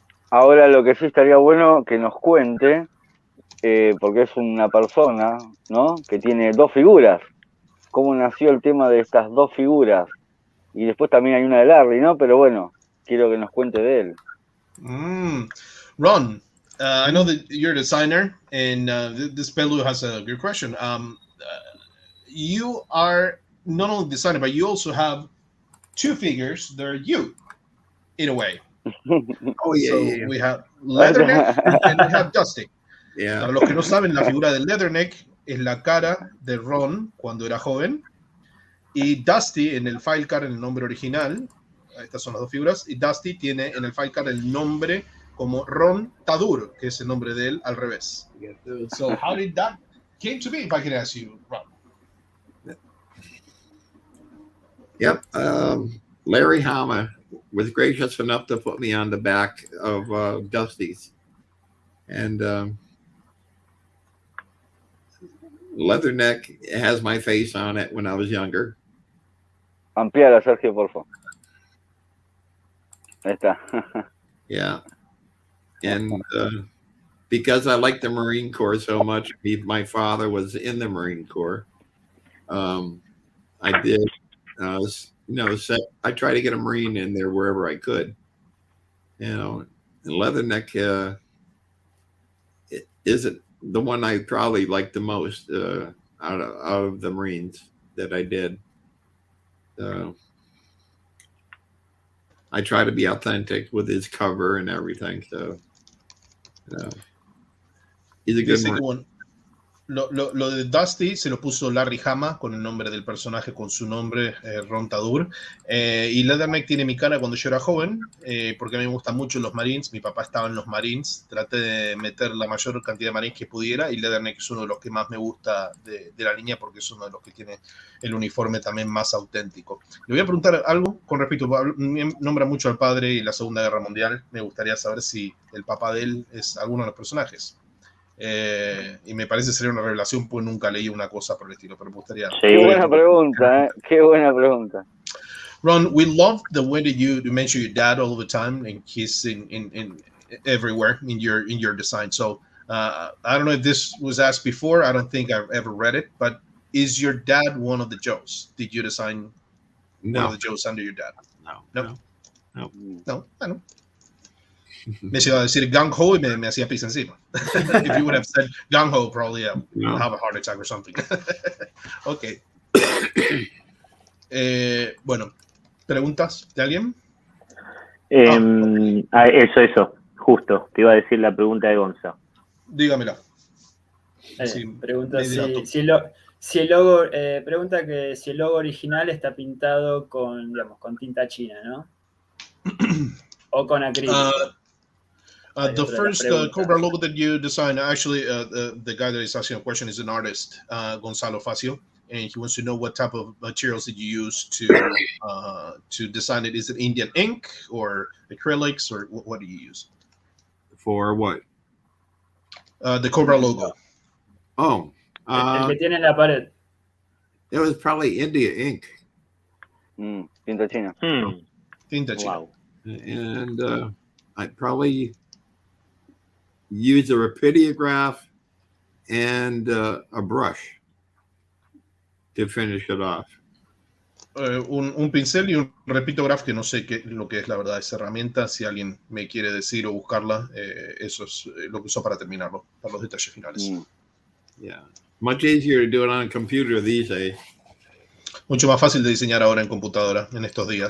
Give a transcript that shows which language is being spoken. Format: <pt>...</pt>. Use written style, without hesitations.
<es>Ahora lo que sí estaría bueno que nos cuente, porque es una persona, ¿no? Que tiene 2 figuras. ¿Cómo nació el tema de estas 2 figuras? Y después también hay una de Larry, ¿no? Pero bueno, quiero que nos cuente de él.</es> <en>Ron, I know that you're a designer, and this Pelu has a good question. You are not only a designer, but you also have 2 figures that are you, in a way. Oh, yeah, So yeah. we have Leatherneck and we have Dusty. Yeah.</en> <es>Para los que no saben, la figura de Leatherneck es la cara de Ron cuando era joven, y Dusty en el file card, en el nombre original, estas son las 2 figuras, y Dusty tiene en el file card el nombre como Ron Tadur, que es el nombre de él al revés.</es> <en>So how did that came to be, if I can ask you, Ron? Yep. Larry Hama was gracious enough to put me on the back of Dusty's. And Leatherneck has my face on it when I was younger.</en> <es>Ampliala, Sergio, por favor. Ahí está.</es> <en>Yeah. And because I like the Marine Corps so much, my father was in the Marine Corps. I did, I try to get a Marine in there wherever I could. And Leatherneck isn't the one I probably liked the most out of the Marines that I did. I try to be authentic with his cover and everything. So he's a good Marine.</en> <es>Lo de Dusty se lo puso Larry Hama con el nombre del personaje, con su nombre, Ron Tadur. Y Leatherneck tiene mi cara cuando yo era joven, porque a mí me gustan mucho los Marines. Mi papá estaba en los Marines. Traté de meter la mayor cantidad de Marines que pudiera, y Leatherneck es uno de los que más me gusta de la línea, porque es uno de los que tiene el uniforme también más auténtico. Le voy a preguntar algo con respecto, nombra mucho al padre y la Segunda Guerra Mundial. Me gustaría saber si el papá de él es alguno de los personajes. Y me parece sería una revelación, pues nunca leí una cosa por el estilo, pero me gustaría. Sí. Qué buena pregunta, qué buena pregunta.</es> <en>Ron, we love the way that you mention your dad all the time, and he's in everywhere in your design. So I don't know if this was asked before. I don't think I've ever read it, but is your dad one of the Joes? Did you design one of the Joes under your dad? No, I know.</en> <es>Me iba a decir Gung Ho y me hacía pis encima.</es> <en>If you would have said Gung Ho, probably I'll have a heart attack or something. Ok.</en> <es>Bueno, ¿preguntas de alguien? Eso, justo. Te iba a decir la pregunta de Gonza. Dígamela. Sí, pregunta si el logo, pregunta que si el logo original está pintado con tinta china, ¿no? O con acrílico.</es> <en>The first Cobra logo that you designed, actually, the guy that is asking a question is an artist, Gonzalo Facio, and he wants to know what type of materials did you use to design it. Is it Indian ink or acrylics, or what do you use? For what? The Cobra logo. Oh.</en> <es>El que tiene en la pared.</es> <en>It was probably India ink.</en> <es>Tinta china. Tinta china. Wow.</es> <en>And I'd probably use a rapidograph and a brush to finish it off.</en> <es>Un pincel y un rapidograph, que no sé lo que es la verdad esa herramienta. Si alguien me quiere decir o buscarla, eso es lo que usó para terminarlo, para los detalles finales.</es> <en>Yeah, much easier to do it on a computer these days.</en> <es>Mucho más fácil de diseñar ahora en computadora en estos días,</es>